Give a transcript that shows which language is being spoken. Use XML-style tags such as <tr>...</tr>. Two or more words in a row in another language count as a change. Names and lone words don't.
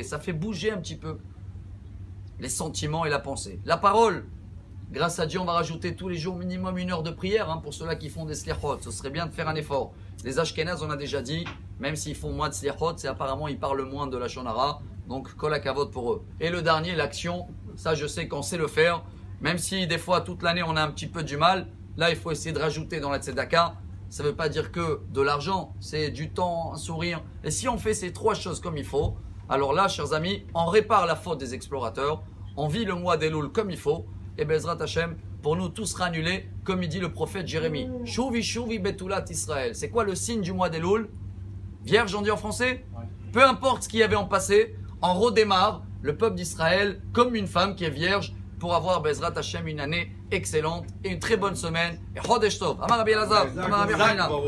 <fr>Ça fait bouger un petit peu les sentiments et la pensée. La parole, grâce à Dieu, on va rajouter tous les jours minimum 1 heure de prière, hein, pour ceux-là qui font des slichot. Ce serait bien de faire un effort. Les Ashkénazes, on a déjà dit, même s'ils font moins de slichot, c'est apparemment ils parlent moins de la shonara, donc</fr> <he>כל הכבוד</he> <fr>pour eux. Et le dernier, l'action, ça je sais qu'on sait le faire, même si des fois toute l'année on a un petit peu du mal, là il faut essayer de rajouter dans la tzedaka. Ça ne veut pas dire que de l'argent, c'est du temps, un sourire. Et si on fait ces 3 choses comme il faut, alors là, chers amis, on répare la faute des explorateurs, on vit le mois d'Elul comme il faut, et</fr> <he>בעזרת השם,</he> <fr>pour nous tout sera annulé, comme il dit le prophète Jérémie.</fr> <he>שובי שובי בתולת ישראל.</he> <fr>C'est quoi le signe du mois d'Elul? Vierge, on dit en français? Peu importe ce qu'il y avait en passé, on redémarre le peuple d'Israël comme une femme qui est vierge pour avoir</fr> <he>בעזרת השם</he> <fr>une année excellente et une très bonne semaine.</fr> <he>Et חודש טוב. אמר רבי אלעזר, אמר רבי חנינא.</he>